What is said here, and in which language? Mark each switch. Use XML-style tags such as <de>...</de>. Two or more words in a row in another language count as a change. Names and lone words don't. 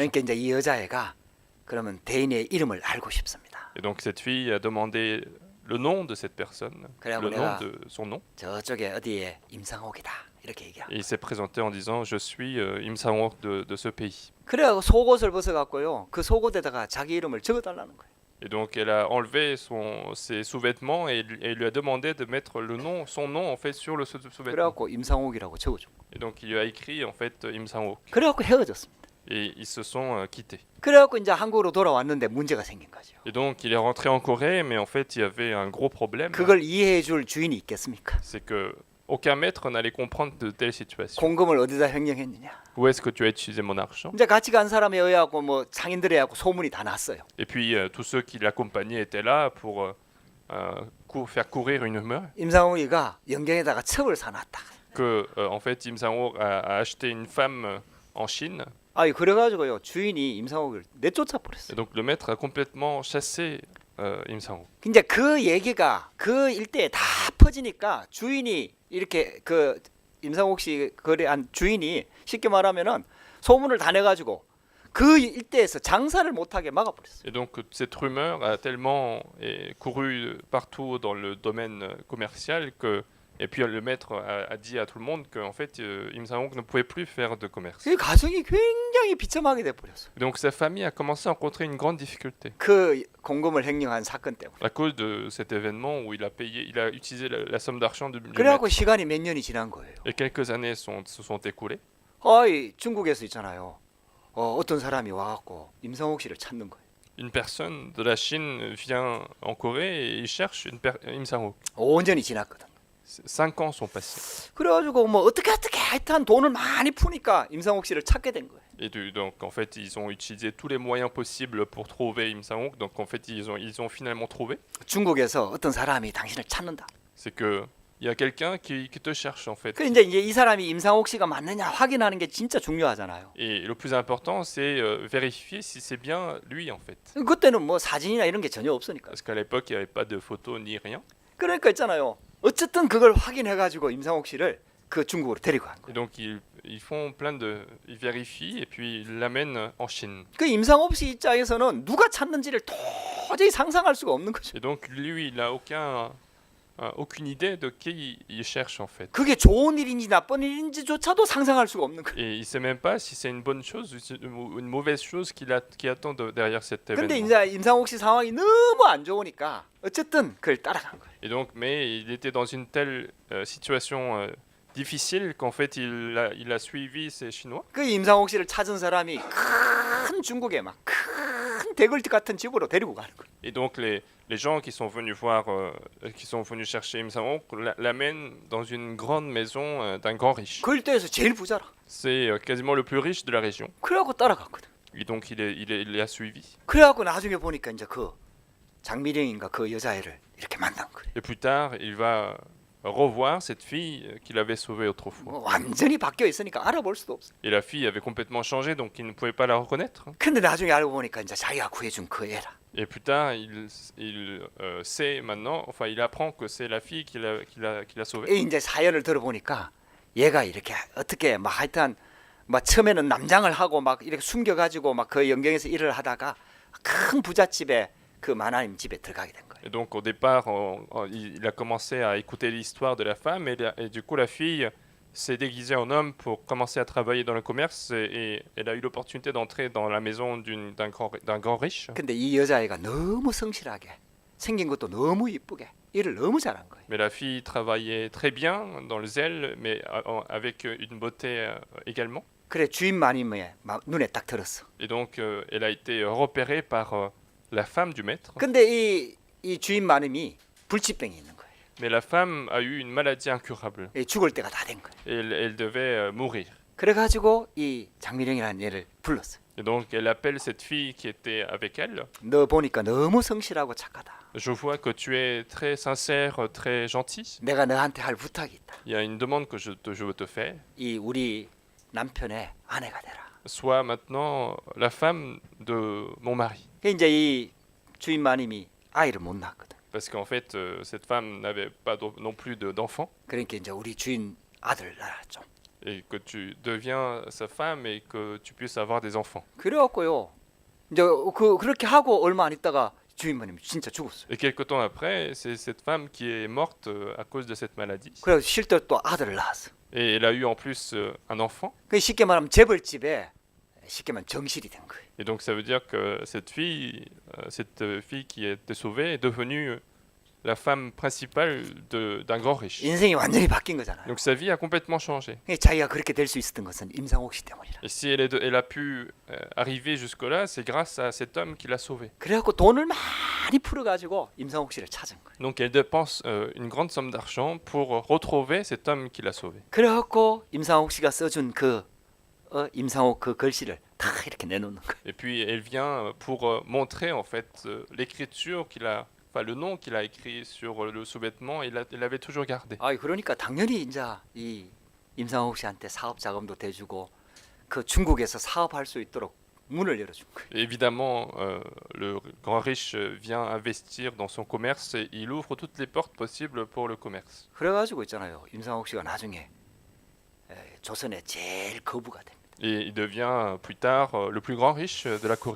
<ko>그러니까 이제 이 여자애가 그러면 대인의 이름을 알고 싶습니다.</ko> <fr>Et donc cette fille a demandé le nom de cette personne,</fr> <ko>그래갖고</ko> <fr>le nom</fr> <ko>내가</ko> <fr>de son nom.</fr> <ko>저쪽에 어디에 임상옥이다 이렇게 얘기하고.</ko> <fr>Et il s'est présenté en disant je suis Im Sang-woo de ce pays.</fr> <ko>그래갖고 속옷을 벗어갖고요. 그 속옷에다가 자기 이름을 적어달라는 거예요.</ko> <fr>Et donc elle a enlevé ses sous-vêtements et lui a demandé de mettre son nom en fait sur le sous-vêtement.</fr> <ko>그래갖고 임상옥이라고 적어준 거예요.</ko> <fr>Et donc il lui a écrit en fait Im Sang-woo.</fr> <ko>그래갖고 헤어졌습니다.</ko> <fr>Et ils se sont quittés.</fr> <ko>그래갖고 이제 한국으로 돌아왔는데 문제가 생긴 거죠.</ko> <fr>Et donc il est rentré en Corée, mais en fait il y avait un gros problème.</fr> <ko>그걸 이해해줄 주인이 있겠습니까?</ko> <fr>C'est que aucun maître n'allait comprendre de telles situations.</fr> <ko>공금을 어디다 횡령했느냐?</ko> <fr>Où est-ce que tu as utilisé mon argent?</fr> <ko>이제 같이 간 사람에 의하고 뭐 상인들에 의하고 소문이 다 났어요.</ko> <fr>Et puis tous ceux qui l'accompagnaient étaient là pour faire courir une rumeur</fr> <ko>임상옥이가 영경에다가 첩을 사놨다.</ko> <fr>que en fait Im Sang-woo a acheté une femme en Chine.</fr> <ko>아이 그래가지고요 주인이 임상옥을 내쫓아</ko> <fr>Et</fr> <ko>버렸어요.</ko> <fr>donc le maître a complètement chassé Im Sang-woo.</fr> <ko>이제 그 얘기가 그 일대에 다 퍼지니까 주인이 이렇게 그 임상옥 씨 거래한 주인이 쉽게 말하면은 소문을 다 내가지고 그 일대에서 장사를 못하게 막아버렸어요.</ko> <fr>Et donc cette rumeur a tellement couru partout dans le domaine commercial que et puis le maître a dit à tout le monde que en fait Im Sang-woo ne pouvait plus faire de commerce.</fr> <ko>그 가정이 굉장히 비참하게 돼버렸어요.</ko> <fr>Et donc sa famille a commencé à rencontrer une grande difficulté</fr> <ko>그 공금을 횡령한 사건 때문에.</ko> <fr>à cause de cet événement où il a utilisé la somme d'argent du</fr> <ko>그래갖고</ko> <fr>maître.</fr> <ko>시간이 몇 년이 지난 거예요.</ko> <fr>Et quelques années se sont écoulées.</fr> <ko>아이 중국에서 있잖아요. 어떤 사람이 와갖고 임상옥 씨를 찾는 거예요.</ko> <fr>Une personne de la Chine vient en Corée et il cherche Im Sang-woo.</fr> <ko>5년이 지났거든.</ko> <fr>5 ans sont passés.</fr> <ko>그래가지고 뭐 어떻게 하여튼 돈을 많이 푸니까 임상옥 씨를 찾게 된 거예요.</ko> <fr>Et donc en fait ils ont utilisé tous les moyens possibles pour trouver Im Sang-woo. Donc en fait ils ont finalement trouvé.</fr> <ko>중국에서 어떤 사람이 당신을 찾는다.</ko> <fr>C'est que il y a quelqu'un qui te cherche en fait.</fr> <ko>그 이제 이 사람이 임상옥 씨가 맞느냐 확인하는 게 진짜 중요하잖아요.</ko> <fr>Et le plus important, c'est vérifier si c'est bien lui en fait.</fr> <ko>그때는 뭐 사진이나 이런 게 전혀 없으니까.</ko> <fr>Parce qu'à l'époque, il n'y avait pas de photos ni rien.</fr> <ko>그러니까 있잖아요. 어쨌든 그걸 확인해 가지고 임상옥 씨를 그 중국으로 데리고 간</ko> <fr>Et</fr> <ko>거예요.</ko> <fr>donc ils font ils vérifient et puis ils l'amènent en Chine.</fr> <ko>그 임상옥 씨 입장에서는 누가 찾는지를 도저히 상상할 수가 없는 거죠.</ko> <fr>Et donc lui, il n'a aucune idée de qui il cherche en fait.</fr> <ko>그게 좋은 일인지 나쁜 일인지조차도 상상할 수가 없는 거예요.</ko> <fr>Et il sait même pas si c'est une bonne chose ou une mauvaise chose qui attend derrière cet</fr> <ko>근데</ko> <fr>événement.</fr> <ko>이제 임상옥 씨 상황이 너무 안 좋으니까 어쨌든 그걸 따라간 거예요.</ko> <fr>Et donc, mais il était dans une telle situation difficile qu'en fait il a suivi ces Chinois.</fr> <ko>그 임상옥 씨를 찾은 사람이 큰 중국에 막 큰 대궐집 같은 집으로 데리고 가는 거예요.</ko> <fr>Et donc les gens qui sont venus qui sont venus chercher Im Sam-ok l'amènent dans une grande maison d'un grand riche.</fr> <ko>그 일대에서 제일 부자라.</ko> <fr>C'est quasiment le plus riche de la région.</fr> <ko>그래갖고 따라갔거든.</ko> <fr>Et donc il l'a suivi.</fr> <ko>그래갖고 나중에 보니까 이제 그 장미령인가 그 여자애를 이렇게 만난 거예요.</ko> <fr>Et plus tard, il va revoir cette fille qu'il avait sauvée autrefois.</fr> <ko>뭐 완전히 바뀌어 있으니까 알아볼 수도 없어.</ko> <fr>Et la fille avait complètement changé, donc il ne pouvait pas la reconnaître.</fr> <ko>근데 나중에 알고 보니까 이제 자기가 구해준 그 애라.</ko> <fr>Et plus tard, il sait maintenant, enfin il apprend que c'est la fille qu'il a sauvée.</fr> <ko>이제 사연을 들어보니까 얘가 이렇게 어떻게 막 하여튼 막 처음에는 남장을 하고 막 이렇게 숨겨가지고 막 그 영경에서 일을 하다가 큰 부잣집에 그 마나님 집에 들어가게 된 거예요.</ko> <fr>Et donc au départ, il a commencé à écouter l'histoire de la femme et du coup la fille s'est déguisée en homme pour commencer à travailler dans le commerce et elle a eu l'opportunité d'entrer dans la maison d'un grand riche.</fr> <ko>근데 이 여자애가 너무 성실하게 생긴 것도 너무 이쁘게 일을 너무 잘한 거예요.</ko> <fr>Mais la fille travaillait très bien dans le zèle, mais avec une beauté également.</fr> <ko>그래 주인 마님의 눈에 딱 들었어.</ko> <fr>Et donc elle a été repérée par la femme du maître.</fr> <ko>근데 이 주인 마님이 불치병이 있는 거예요.</ko> <fr>Mais la femme a eu une maladie incurable.</fr> <ko>죽을 때가 다 된 거예요.</ko> <fr>Et elle devait mourir.</fr> <ko>그래가지고 이 장미령이라는 얘를 불렀어요.</ko> <fr>Et donc elle appelle cette fille qui était avec elle.</fr> <ko>너 보니까 너무 성실하고 착하다.</ko> <fr>Je vois que tu es très sincère, très gentil.</fr> <ko>내가 너한테 할 부탁이 있다.</ko> <fr>Il y a une demande que je veux te faire.</fr> <ko>이 우리 남편의 아내가 되라.</ko> <fr>Sois maintenant la femme de mon mari.</fr> <ko>이제 이 주인 마님이 아이를 못 낳았거든.</ko> <fr>Parce qu'en fait, cette femme n'avait pas non plus d'enfant.</fr> <ko>그러니까 이제 우리 주인 아들 낳아 좀.</ko> <fr>Et que tu deviens sa femme et que tu puisses avoir des enfants.</fr> <ko>그래갖고요. 이제 그렇게 하고 얼마 안 있다가 주인 마님이 진짜 죽었어요.</ko> <fr>Et quelque temps après, c'est cette femme qui est morte à cause de cette maladie.</fr> <ko>그래서 실제로 또 아들을 낳았어.</ko> <fr>Et elle a eu en plus un enfant.</fr> <ko>그 쉽게 말하면 재벌집에 쉽게 말하면 정실이 된 거예요.</ko> <fr>Et donc ça veut dire que cette fille qui a été sauvée est devenue la femme principale d'un grand riche.</fr> <ko>인생이 완전히 바뀐 거잖아요.</ko> <fr>Donc sa vie a complètement changé.</fr> <ko>자기가 그렇게 될 수 있었던 것은 임상옥 씨 때문이라.</ko> <fr>Et si elle a pu arriver jusque-là, c'est grâce à cet homme qui l'a sauvée.</fr> <ko>그래갖고 돈을 많이 풀어가지고 임상옥 씨를 찾은 거예요.</ko> <fr>Donc elle dépense une grande somme d'argent pour retrouver cet homme qui l'a sauvée.</fr> <ko>그래갖고 임상옥 씨가 써준 임상옥 그 글씨를 다 이렇게 내놓는 거예요.</ko> <fr>Et puis elle vient pour montrer en fait l'écriture le nom qu'il a écrit sur le sous-vêtement, il l'avait toujours gardé.</fr> <ko>그러니까 당연히 이제 이 임상옥 씨한테 사업 자금도 대주고 그 중국에서 사업할 수 있도록 문을 열어준 거예요.</ko> <fr>Et évidemment, le grand riche vient investir dans son commerce et il ouvre toutes les portes possibles pour le commerce.</fr> <ko>그래가지고 있잖아요. 임상옥 씨가 나중에 조선의 제일 거부가 됩니다.</ko> <fr>Et il devient plus tard le plus grand riche de la Corée.</fr>